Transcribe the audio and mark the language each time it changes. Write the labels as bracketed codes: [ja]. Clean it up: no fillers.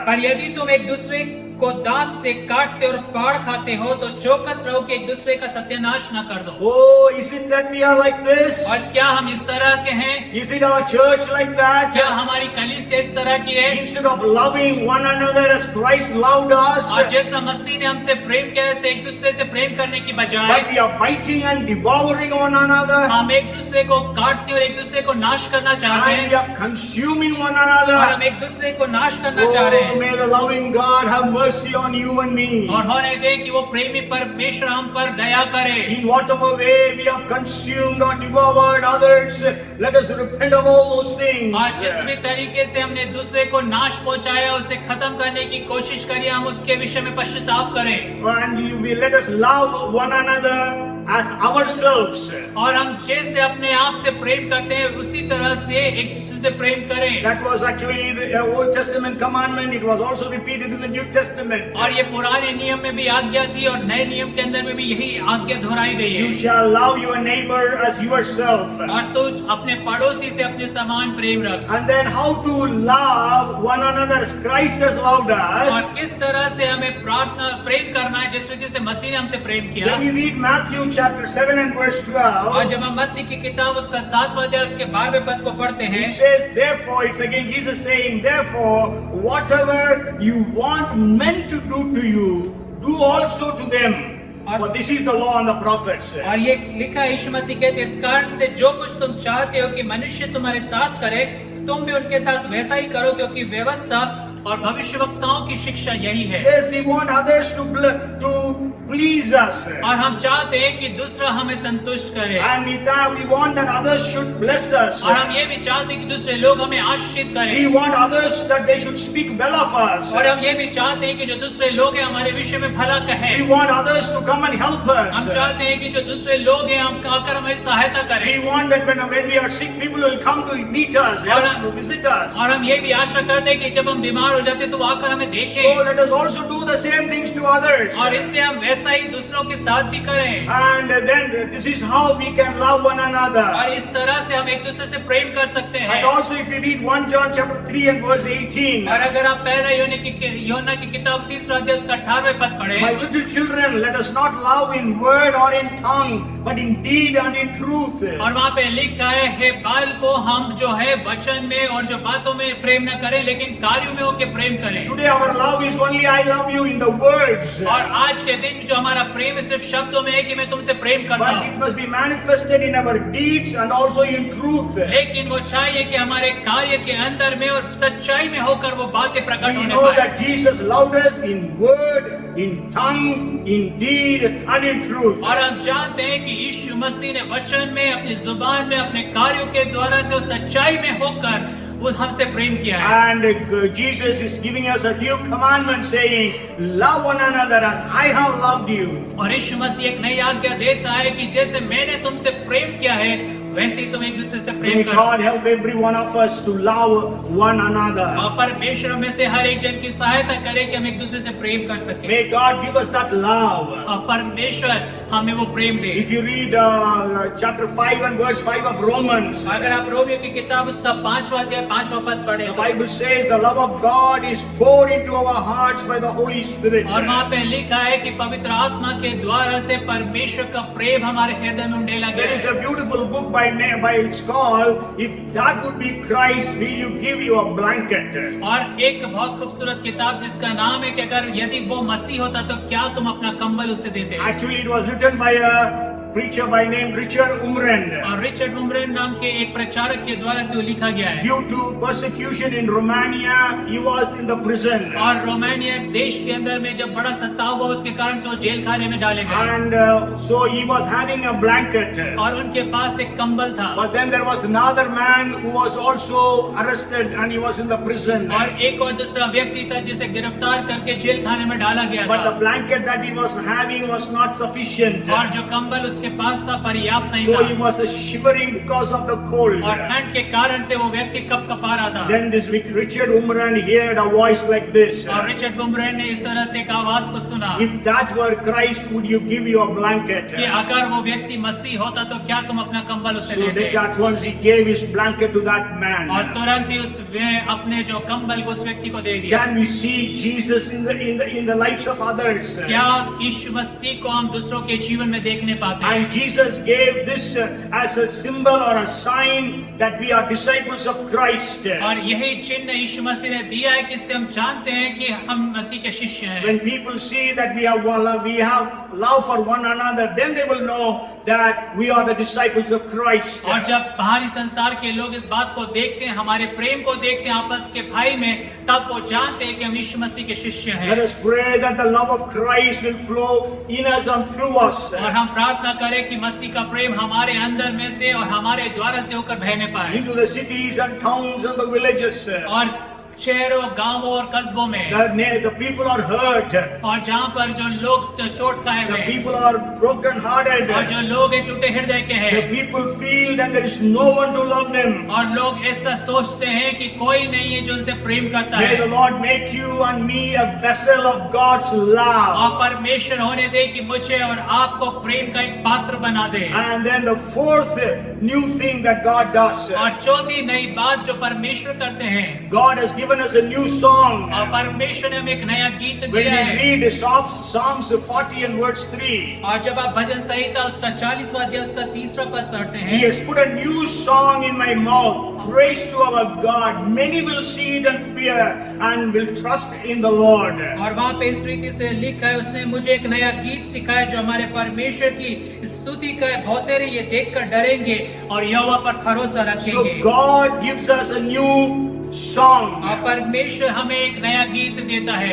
[hi] पर यदि तुम एक दूसरे को दांत से काटते और फाड़ खाते हो तो चौकस रहो कि एक दूसरे का सत्यानाश न कर दो। [en] Oh, is it that we are like this? [hi] और क्या हम इस तरह के हैं? [en] Is it our church like that? [hi] क्या हमारी कलीसिया इस तरह की है? [en] Instead of loving one another as Christ loved us, [hi] और जैसा मसीह ने हमसे प्रेम किया है, एक दूसरे से प्रेम करने की बजाय [en] but we are biting and devouring one another, [hi] हम एक दूसरे को काटते और एक दूसरे को नाश करना चाहते [en] and we [hi] हैं, [en] are consuming one [hi] और हम [en] another. [hi] एक दूसरे को नाश करना चाह रहे [en] Oh, [hi] हैं। [en] may the loving God have mercy on you and me. [hi] और होने दे कि वो प्रेमी परमेश्वर हम पर दया करे। [en] In whatever way we have consumed or devoured others, let us repent of all those things. [hi] आज जिस भी तरीके से हमने दूसरे को नाश पहुंचाया, उसे खत्म करने की कोशिश करी, हम उसके विषय में पश्चाताप करें। [en] And we let us love one another as ourselves. [hi] और हम जैसे अपने आप से प्रेम करते हैं उसी तरह से एक दूसरे से प्रेम करें। [en] That was actually the Old Testament commandment. It was also repeated in the New Testament. [hi] और ये पुराने नियम में भी आज्ञा थी और नए नियम के अंदर में भी यही आज्ञा दोहराई गई है। [en] You shall love your neighbor as yourself. [hi] और तू अपने पड़ोसी से अपने समान प्रेम रख। [en] And then how to love one another as Christ has loved [hi] और [en] us. [hi] किस तरह से हमें प्रार्थना प्रेम करना है जिस रीति से मसीह ने हमसे प्रेम किया। [en] When we read Matthew chapter 7 and verse 12, [hi] और जब हम मत्ती की किताब उसका 7वां अध्याय उसके 12वें पद को पढ़ते हैं, [en] it says, therefore, it's again Jesus saying, therefore, whatever you want men to do to you, do also to them. For this is the law and the prophets. [hi] और ये लिखा है यीशु मसीह कहते हैं, इस कारण से जो कुछ तुम चाहते हो कि मनुष्य तुम्हारे साथ करे, तुम भी उनके साथ वैसा ही करो, क्योंकि व्यवस्था और भविष्यवक्ताओं की शिक्षा यही है। [en] Yes, we want others to please us. [hi] और हम चाहते हैं कि दूसरा हमें संतुष्ट करे, [en] And we want that others should bless us. [hi] और हम ये भी चाहते हैं कि दूसरे लोग हमें आशीषित [en] We [hi] करें, [en] want others that they should speak well of us. [hi] और हम ये भी चाहते हैं कि जो दूसरे लोग हैं हमारे विषय में भला [en] We [hi] कहें। [en] want others to come and help [hi] हम [en] us. [hi] चाहते हैं कि जो दूसरे लोग हैं हम आकर हमें सहायता [en] We [hi] करें, [en] want that when we are sick, people will come to meet us, to visit us. [hi] और हम ये भी आशा करते हैं कि जब हम बीमार हो जाते हैं तो वो आकर हमें [en] So [hi] देखें, [en] let us also do the same things to others. [hi] और इसलिए हम वैसा ही दूसरों के साथ भी करें। [en] And then this is how we can love one another. [hi] और इस तरह से हम एक दूसरे से प्रेम कर सकते [en] And [hi] हैं। [en] also if you read 1 John chapter 3 and verse 18, [hi] और अगर आप पहले योना की किताब 3 अध्याय उसका 18वें पद [en] my [hi] पढ़ें, [en] little children, let us not love in word or in tongue, but in deed and in truth. [hi] और वहाँ पे लिखा है, हे बाल को हम जो है वचन में और जो बातों में प्रेम न करें, लेकिन कार्यों में होके प्रेम करें। [en] Today our love is only I love you in the words, [hi] और आज के दिन जो हमारा प्रेम है सिर्फ शब्दों में है कि मैं तुमसे प्रेम करता [en] but [hi] हूँ, [en] it must be manifested in our deeds and also in truth. [hi] लेकिन वो चाहिए कि हमारे कार्य के अंदर में और सच्चाई में होकर वो बातें प्रकट [en] We [hi] होने [en] know [hi] पाए। [en] that Jesus loved us in word, in tongue, in deed and in truth. [hi] और हम जानते हैं कि यीशु मसीह ने वचन में, अपनी जुबान में, अपने कार्यों के द्वारा से उस सच्चाई में होकर वो हमसे प्रेम किया है। [en] And Jesus is giving us a new commandment saying, love one another as I have loved you. [hi] और यीशु मसीह एक नई आज्ञा देता है कि जैसे मैंने तुमसे प्रेम किया है वैसे ही तुम एक दूसरे से [en] May [hi] प्रेम करो। [en] God help every one of us to love one another. [hi] और परमेश्वर में से हर एक जन की सहायता करे कि हम एक दूसरे से प्रेम कर सके। [en] May God give us that love. [hi] और परमेश्वर हमें वो प्रेम दे। [en] If you read chapter 5 and verse 5 of Romans, [hi] अगर आप रोमियो की किताब उसका 5वां अध्याय 5वां पद पढ़े [en] the [hi] तो [en] Bible says the love of God is poured into our hearts by the Holy Spirit. [hi] और वहाँ पे लिखा है कि पवित्र आत्मा के द्वारा से परमेश्वर का प्रेम हमारे हृदय में उंडेला [en] There [hi] गया [en] is [hi] है। [en] a beautiful book by it's called If That Would Be Christ, Will You Give You a Blanket? [hi] और एक बहुत खूबसूरत किताब जिसका नाम है कि अगर यदि वो मसीह होता तो क्या तुम अपना कंबल उसे देते। [en] Actually, it was written by a preacher by name Richard Umrand. [hi] और रिचर्ड उमरेन नाम के एक प्रचारक के द्वारा से वो लिखा गया है। [en] Due to persecution in Romania, he was in the prison. [hi] और रोमानिया देश के अंदर में जब बड़ा सताव हुआ उसके कारण से वो जेल खाने में डाले गए [en] And so he was having a blanket. [hi] और उनके पास एक कंबल था। [en] But then there was another man who was also arrested and he was in the prison. [hi] और एक और दूसरा व्यक्ति था जिसे गिरफ्तार करके जेल खाने में डाला गया [en] But the [hi] था। [en] blanket that he was having was not sufficient. [hi] और जो कंबल उसके पास था पर्याप्त नहीं [en] So he [hi] था [en] was shivering because of the cold. [hi] और ठंड के कारण से वो व्यक्ति कपकपा रहा था। [en] Then this Richard Umrand heard a voice like this. [hi] और रिचर्ड उमरेन ने इस तरह से एक आवाज को सुना [en] If that were Christ, would you give you a blanket? [hi] कि अगर वो व्यक्ति मसीह होता तो क्या तुम अपना कंबल उसे [en] So [hi] देते। [en] that at once he gave his blanket to that man. [hi] और तुरंत ही अपने जो कंबल को उस व्यक्ति को दे दिया। [en] Can we see Jesus in the lives of others? [hi] क्या यीशु मसीह को हम दूसरों के जीवन में देखने पाते हैं। [en] And Jesus gave this as a symbol or a sign that we are disciples of Christ. [hi] और यही चिन्ह यीशु मसीह ने दिया है कि इससे हम जानते हैं कि हम मसीह के शिष्य हैं। [en] When people see that we have love for one another, then they will know that we are the disciples of Christ. [hi] और जब बाहरी संसार के लोग इस बात को देखते हैं, हमारे प्रेम को देखते हैं आपस के भाई में, तब वो जानते हैं कि हम यीशु मसीह के शिष्य हैं। [en] Let us pray that the love of Christ will flow in us and through us. [hi] और हम प्रार्थना करें कि मसीह का प्रेम हमारे अंदर में से और हमारे द्वारा से होकर बहने पाए [en] Into the cities and towns and the villages. [hi] और शहरों, गांवों और कस्बों में [en] The people are hurt. [hi] और जहाँ पर जो लोग चोट खाए [en] The [hi] हुए [en] people are broken hearted. [hi] और जो लोग हैं टूटे हृदय के [en] The [hi] हैं [en] people feel that there is no one to love them. [hi] और लोग ऐसा सोचते हैं कि कोई नहीं है जो उनसे प्रेम करता [en] May the [hi] है। [en] Lord make you and me a vessel of God's love. [hi] और परमेश्वर होने दे कि मुझे और आपको प्रेम का एक पात्र बना दे। [en] And then the fourth new thing that God does. [hi] और चौथी नई बात जो परमेश्वर करते हैं, [en] God has given us a new song. [hi] और परमेश्वर ने हमें एक नया गीत [en] When [hi] दिया है। [en] we read Psalms 40 and verse 3, [hi] और जब आप भजन संहिता उसका 40वां अध्याय उसका 3रा पद पढ़ते [en] He [hi] हैं, [en] has put a new song in my mouth. Praise to our God. Many will see it and fear and will trust in the Lord. [hi] और वहाँ पे इस रीति से लिखा है, उसने मुझे एक नया गीत सिखाया जो हमारे परमेश्वर की स्तुति का है। बहुतेरे ये देखकर डरेंगे और यहोवा पर भरोसा [en] So [hi] रखेंगे। [en] God gives us a new song. [hi] और परमेश्वर हमें एक नया गीत देता है।